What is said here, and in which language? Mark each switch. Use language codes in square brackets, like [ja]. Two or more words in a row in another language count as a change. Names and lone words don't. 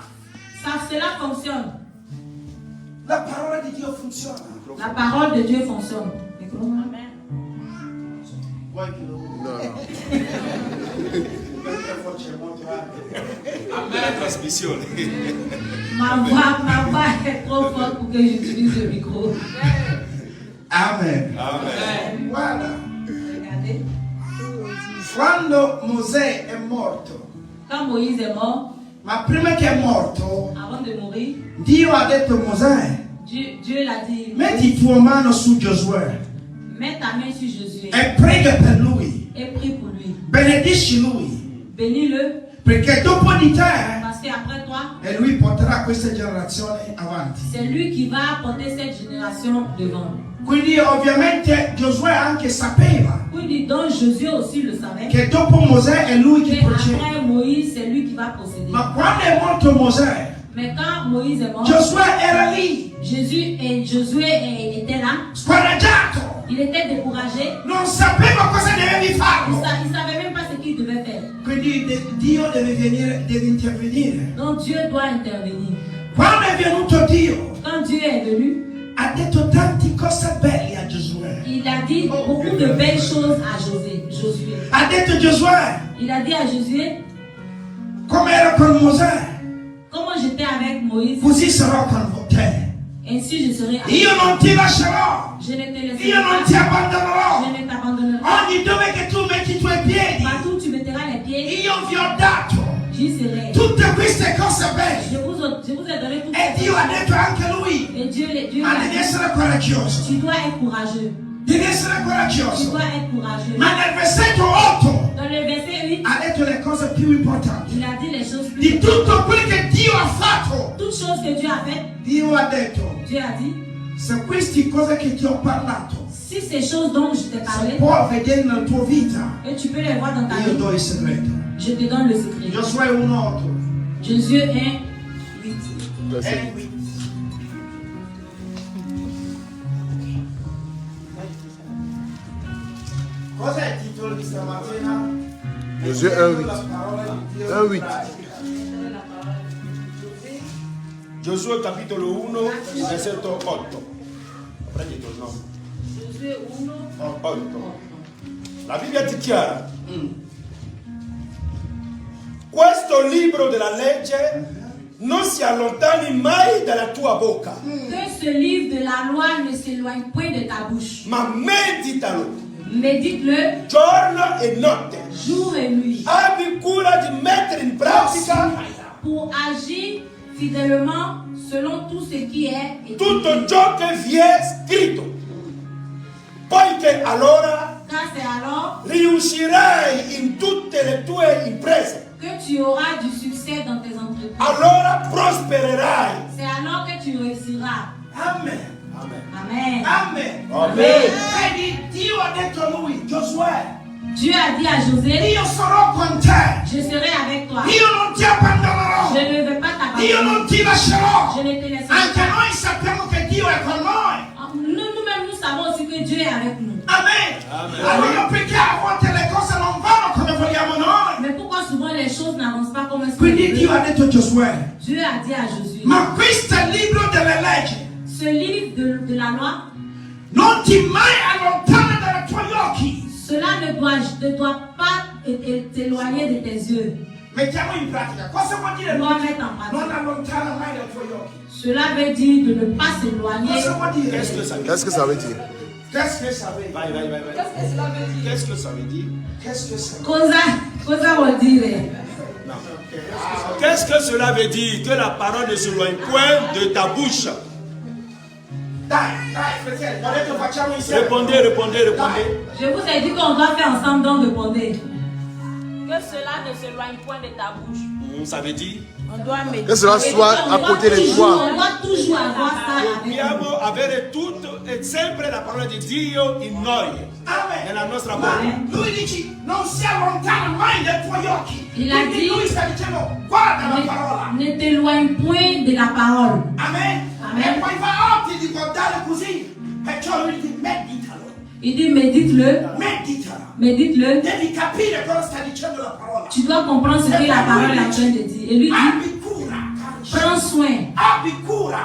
[fr] Cela fonctionne. [it] La parola di Dio funziona. [fr] La parole de Dieu fonctionne. [it] Vuoi che lo Perché forse è molto alto. La trasmissione. [fr] Ma voix est trop forte pour que j'utilise le micro. Amen. Amen. [it] Guarda, [fr] Regardez. [it] quando Mosè è morto, [fr] Quand Moïse est mort, [it] ma prima che è morto, [fr] avant de mourir, [it] Dio ha detto a Mosè, [fr] Dieu l'a dit, [it] metti il tuo mano su Giosuè [fr] mets ta main sur Josué [it] e prega per lui, [fr] et prie pour lui. [it] benedici lui, [fr] Bénis-le, [it] perché dopo di te [fr] parce qu'après toi, [it] e lui porterà questa generazione avanti. [fr] c'est lui qui va porter cette génération devant. [it] Quindi ovviamente Giosuè anche sapeva [fr] Quindi donc Josué aussi le savait. [it] che dopo Mosè è lui che [fr] Mais [it] procede. [fr] après Moïse, c'est lui qui va procéder. [it] Ma quando è morto Mosè, [fr] Mais quand Moïse est mort, [it] Giosuè era lì, [fr] Josué était là. [it] scoraggiato, [fr] Il était découragé. [it] non sapeva cosa dovevi farlo. [fr] Il ne savait même pas ce qu'il devait faire. [it] Quindi Dio deve intervenire. [fr] Donc Dieu doit intervenir. [it] Quando è venuto Dio, [fr] Quand Dieu est venu, [it] ha detto tante cose belle a Giosuè. [fr] il a dit beaucoup de belles choses à Josué. [it] Ha detto Giosuè, [fr] Il a dit à Josué, [it] come ero con Mosè, [fr] comment j'étais avec Moïse, [it] così sarò con te. [fr] ainsi je serai avec [it] Io [fr] toi. [it] non ti lascerò, [fr] Je ne te laisserai [it] io non ti [fr] pas. [it] abbandonerò. [fr] Je ne t'abandonnerai pas. [it] Ogni dove che tu metti i tuoi piedi, [fr] Partout où tu mettras les pieds, [it] io vi ho dato [fr] j'y serai. [it] tutte queste cose [fr] Je [it] belle. [fr] vous je vous ai donné toutes [it] E [fr] ces [it] Dio ha [fr] choses. [it] detto anche lui, [fr] Et Dieu [it] ma [fr] l'a [it] devi [fr] dit, [it] essere coraggioso. [fr] tu dois être courageux. [it] Devi essere [fr] Tu [it] coraggioso. [fr] dois être courageux. [it] Ma nel versetto 8 [fr] Dans le verset 8, [it] ha detto le cose più importanti. [fr] il a dit les choses plus [it] Di tutto quello che Dio ha fatto, [fr] Toutes choses que Dieu a faites, [it] Dio ha detto, [fr] Dieu a dit, [it] se queste cose che ti ho parlato [fr] si ces choses dont je t'ai [it] se [fr] parlé, [it] può vedere nella tua vita, [fr] et tu peux les voir dans ta [it] io [fr] vie, [it] do il segreto. [fr] je te donne le secret. [it] Giosuè 1:8. [fr] Jésus 1, 8. Verset. [it] Cos'è il titolo di stamattina? Giosuè Mettendo 1:8. la parola di Dio 1:8. in pratica. Giosuè capitolo 1, versetto 8. Prendete il nome. [fr] Jésus 1, 8. [it] La Bibbia dichiara: questo libro della legge non si allontani mai dalla tua bocca, [fr] Que ce livre de la loi ne s'éloigne point de ta bouche. [it] ma meditalo [fr] Médite-le [it] giorno e notte. [fr] jour et nuit [it] Abbi cura di mettere in pratica [fr] pour agir fidèlement selon tout ce qui est écrit. [it] tutto ciò che vi è scritto, poiché allora [fr] Car c'est alors [it] riuscirai in tutte le tue imprese, [fr] que tu auras du succès dans tes entreprises. [it] allora prospererai. [fr] C'est alors que tu réussiras. Amen. Amen. Amen. Amen. Amen. [it] Vedi, Dio ha detto a lui, Giosuè, [fr] Dieu a dit à José, [it] io sarò con te. [fr] je serai avec toi. [it] Io non ti abbandonerò. [fr] Je ne vais pas [it] Io [fr] t'abandonner. [it] non ti lascerò. [fr] Je ne te laisserai [it] Anche [fr] pas. [it] noi sappiamo che Dio è con noi. [fr] Nous-mêmes, nous savons aussi que Dieu est avec nous. Amen. Amen. [it] Allora perché a volte le cose non vanno come vogliamo noi? [fr] Mais pourquoi souvent les choses n'avancent pas comme est-ce que [it] Quindi Dio ha [fr] Dieu [it] detto a Giosuè, [fr] Dieu a dit à Josué, [it] ma questo è il libro delle leggi. [fr] ce livre de la loi, [it] Non ti mai allontana dai tuoi occhi. [fr] cela ne doit pas t'éloigner de tes yeux. [it] Mettiamo in pratica. Cosa vuol dire [fr] Tu dois mettre en [it] non [fr] pratique. [it] allontana mai dai tuoi occhi? [fr] Cela veut dire de ne pas s'éloigner. [it] Cosa vuol dire? [fr] Qu'est-ce que ça veut dire? Qu'est-ce que ça veut dire? Qu'est-ce que ça veut dire? [it] Vai. [fr] Qu'est-ce que ça veut dire? Qu'est-ce que ça veut dire? [it] Cosa vuol dire? Non. [fr] Qu'est-ce que cela veut dire? Que la parole ne s'éloigne point de ta bouche. [it] Dai, fratelli, ho detto facciamo insieme. [fr] Répondez. Je vous ai dit qu'on doit faire ensemble, donc répondez. Que cela ne s'éloigne point de ta bouche. Ça veut dire? On doit méditer. Que cela soit à côté de toi. On doit toujours avoir ça avec nous. [it] Dobbiamo avere tutto e sempre la parola di Dio in noi, Amen. nella nostra Ma bocca. lui dice non si allontana mai dai tuoi occhi. [fr] Il a [it] Quindi [fr] dit- [it] lui sta dicendo guarda la parola. [fr] Ne t'éloigne point de la parole. Amen. Amen. [it] E poi fa occhi di guardare così. Perciò lui dice meditalo. [fr] Il dit médite-le, [it] Meditalo. [fr] médite-le. [it] Devi capire cosa sta dicendo la parola. [fr] Tu dois comprendre ce que la parole est en train de dire. Et lui dit, [it] Abbi cura, caro. [fr] prends soin, [it] Abbi cura